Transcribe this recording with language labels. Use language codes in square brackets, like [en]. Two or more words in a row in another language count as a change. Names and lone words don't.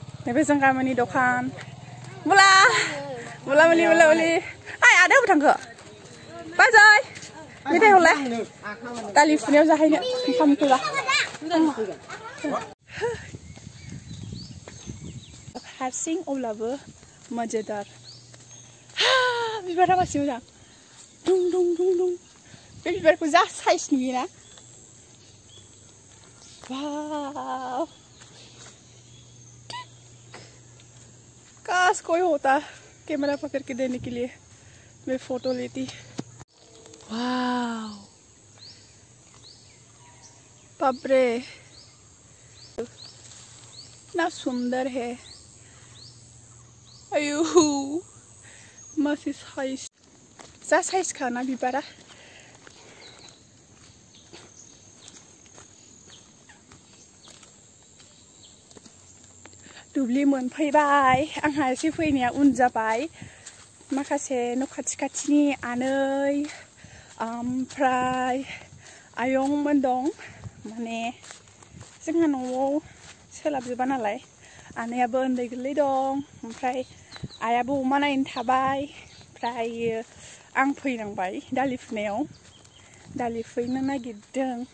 [brx] Nebe जों गामिनि दखान मुला मुलि आइ आदा अबाव थांखो बाजै मेथाइ हरलाय दालि फुनायाव जाहैनो ओंखामखौ ला हारसिं अब्लाबो मजेदार बिबारा मासे मोजां दुं दुं दुं दुं बे बिबारखौ जा साइज नुयोना वाव [hi] काश कोई होता कैमरा पकड़ के देने के लिए मैं फोटो लेती वाव बाप रे इतना सुंदर है अयो मस्त [brx] साइज जा साइज खाना बिबारा दुब्लि मोनफैबाय आंहा एसे फैनाया उन जाबाय माखासे न' खाथि-खाथिनि आनै ओमफ्राय आयंमोन दं माने जोंहा न'आव सोलाबजोबा नालाय आनैयाबो उन्दै गोरलै दं ओमफ्राय आइयाबो अमा नायनो थाबाय ओमफ्राय आं फैनांबाय दालि फुनायाव दालि फुनो नागिरदों